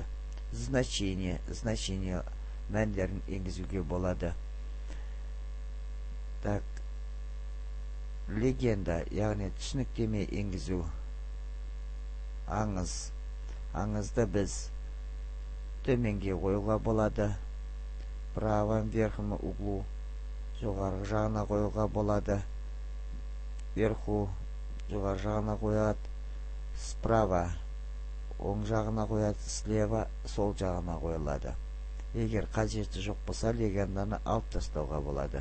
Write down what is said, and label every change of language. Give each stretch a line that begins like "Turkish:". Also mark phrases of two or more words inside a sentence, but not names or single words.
Kazakh: Значение мәндерін енгізуге болады. Так, легенда, яғни түсініктеме енгізу. Аңызды біз төменге қоюға болады.
Russian: Правом верхнем углу
Kazakh: жоғарғы жағына қоюға болады. Вверху жоғарғы жағына қояды. Справа оң жағына қояды, слева сол жағына қойылады. Егер қажеті жоқ болса, легенданы алып тастауға болады.